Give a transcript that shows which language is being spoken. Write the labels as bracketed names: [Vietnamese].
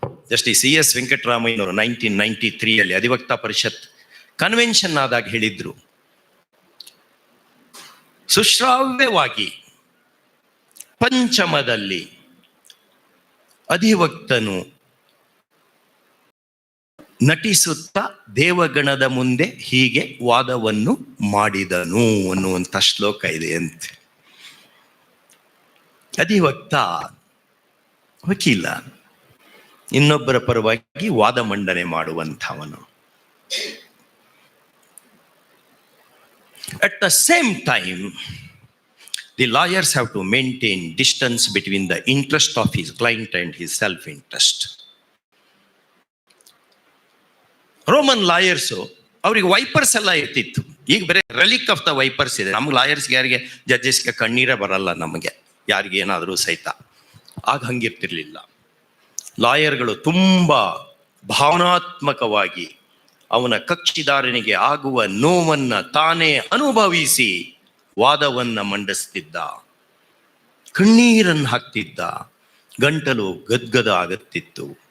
[Kannada] Justice CS ವೆಂಕಟರಾಮಯ್ಯನವರು 1993 ಅಧಿವಕ್ತಾ ಪರಿಷತ್ convention ಆದಾಗ ಹೇಳಿದ್ರು, ಸುಶ್ರಾವ್ಯವಾಗಿ ಪಂಚಮದಲ್ಲಿ ಅಧಿವಕ್ತನು ನಟಿಸುತ್ತಾ ದೇವಗಣದ ಮುಂದೆ ಹೀಗೆ ವಾದವನ್ನು ಮಾಡಿದನು ಅನ್ನುವಂಥ ಶ್ಲೋಕ ಇದೆ ಅಂತೆ. ಅಧಿವಕ್ತ ವಕೀಲ, ಇನ್ನೊಬ್ಬರ ಪರವಾಗಿ ವಾದ ಮಂಡನೆ ಮಾಡುವಂಥವನು. [English] At the same time, the lawyers have to maintain distance between the interest of his client and his self-interest. [Kannada] Roman lawyers ಅವ್ರಿಗೆ ವೈಪರ್ಸ್ ಎಲ್ಲ ಇರ್ತಿತ್ತು. ಈಗ ಬರೀ [English] relic of the vipers [Kannada] ಇದೆ. ನಮ್ಗೆ ಲಾಯರ್ಸ್ಗೆ, ಯಾರಿಗೆ ಜಡ್ಜಸ್ಗೆ ಕಣ್ಣೀರೇ ಬರಲ್ಲ ನಮಗೆ, ಯಾರಿಗೆ ಏನಾದರೂ ಸಹಿತ. ಆಗ ಹಂಗಿರ್ತಿರ್ಲಿಲ್ಲ. ಲಾಯರ್ಗಳು ತುಂಬ ಭಾವನಾತ್ಮಕವಾಗಿ ಅವನ ಕಕ್ಷಿದಾರನಿಗೆ ಆಗುವ ನೋವನ್ನ ತಾನೇ ಅನುಭವಿಸಿ ವಾದವನ್ನ ಮಂಡಿಸ್ತಿದ್ದ, ಕಣ್ಣೀರನ್ನು ಹಾಕ್ತಿದ್ದ, ಗಂಟಲು ಗದ್ಗದ ಆಗುತ್ತಿತ್ತು.